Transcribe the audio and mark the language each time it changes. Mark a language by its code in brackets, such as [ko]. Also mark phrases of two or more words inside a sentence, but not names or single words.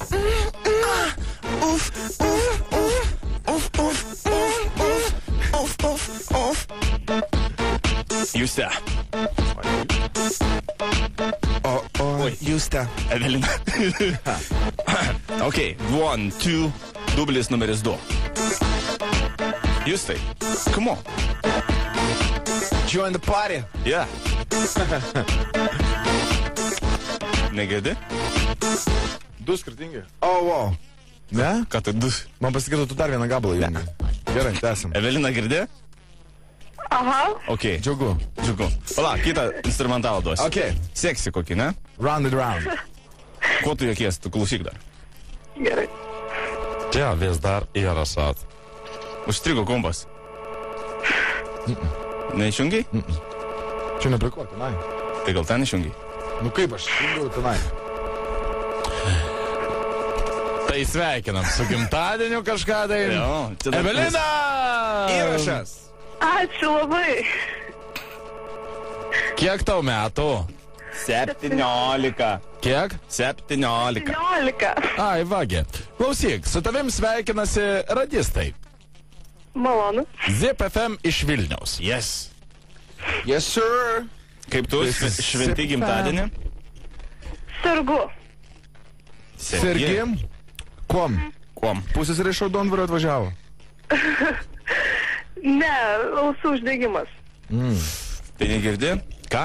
[lt] Jūs tą. Justė. Evelina. Ok, 1, 2, dublis numeris 2. Justai, [en] come on. Join the party. Yeah. [lt] Negirdi? 2 skirtingi. Wow. Ne? Ką tai 2? Man pasigirdo, tu dar vieną gabalą jungi. Gerai, tęsim. Evelina girdė? Aha. Ok. Džiugu. Pala, kitą instrumentalą duosiu. Ok. Seksi kokį, ne? [en] Round and round. [lt] Ko tu jokies, tu klausyk dar. Gerai. Čia vis dar įrašas. Užstrigo kompas. Neišjungiai? Čia nepriko, tenai. Tai gal ten išjungiai? Nu kaip aš jungiau tenai? Tai sveikinam su gimtadieniu kažką tai. Jo. Evelina! Įrašas. Ačiū labai. Kiek tau metų? 17. Kiek? 17. 17. Ai, vagė. Klausyk, su tavim sveikinasi radistai. Malonu. Zip FM iš Vilniaus. [en] Yes. Yes, sir. [lt] Kaip tu šventi gimtadienį? Sergu. Sergim? Kuom? Pusės ir iš Raudondvario atvažiavo. Ne, ausų uždegimas. Tai negirdi? Ką?